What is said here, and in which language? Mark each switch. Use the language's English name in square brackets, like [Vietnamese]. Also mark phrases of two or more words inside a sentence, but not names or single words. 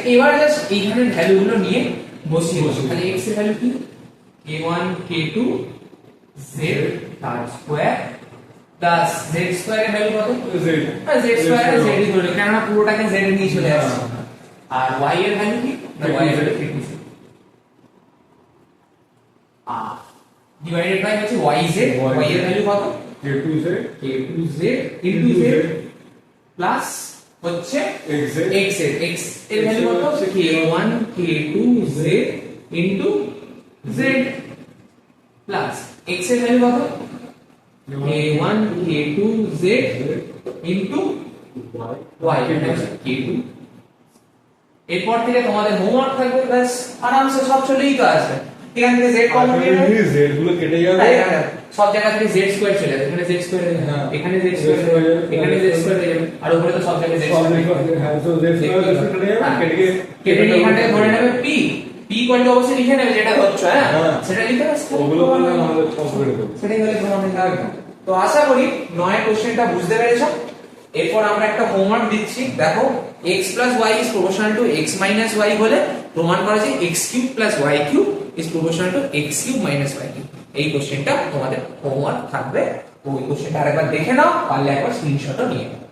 [Bangla] এবার জাস্ট এইখানে ভ্যালুগুলো নিয়ে বসিয়ে তাহলে x এর ভ্যালু কি k1 k2 z তার [English] square plus z square [Bangla] এর ভ্যালু কত [English] z square z [Bangla] ই ধরে, কারণ পুরোটাকে z এর নিয়ে চলে আসছে। আর y এর ভ্যালু কি না y এর ভ্যালু k2 আর [English] divided by [Bangla] হচ্ছে yz, y এর ভ্যালু কত [English] k2z into z plus [Bangla] হচ্ছে x এর ভ্যালু কত [English] k1 k2 z into z plus [Bangla] x এর ভ্যালু কত [English] k1 k2 z into y k2। [Bangla] এরপর থেকে তোমাদের হোমওয়ার্ক থাকবে, ব্যাস আরামসে সব চলেই তো আসবে। এখান থেকে z কমন নিয়ে নেবে, z গুলো কেটে যাবে, সব জায়গা থেকে [English] z square [Bangla] চলে যাবে, এখানে [English] z square [Bangla] হয়ে যাবে, এখানে [English] z square [Bangla] হয়ে যাবে, এখানে [English] z square [Bangla] হয়ে যাবে, আর উপরে তো সব জায়গায় [English] z square. [Bangla] হ্যাঁ তো [English] z square [Bangla] কেটে যাবে, কেটে নিয়ে এখানে ধরে নেবে [English] p equal to [Bangla] অবশ্যই লিখে নেবে যেটা ধরছো, হ্যাঁ সেটা লিখে ব্যাস ওগুলো বললে আমাদের সব করে দেব, সেটাই হলে প্রমাণিত হবে। তো আশা করি 9 কোশ্চেনটা বুঝতে পেরেছো। এরপর আমরা একটা হোমওয়ার্ক দিচ্ছি, দেখো [English] x y is proportional to x minus y [Bangla] বলে প্রমাণ করা যায় [English] x cube plus y cube [Bangla] is proportional to x cube minus y cube। এই কোশ্চেনটা তোমাদের হোমওয়ার্ক থাকবে, তো ওই কোশ্চেনটা আরেকবার দেখে নাও, পারলে একবার স্ক্রিনশটও নিয়ে নাও।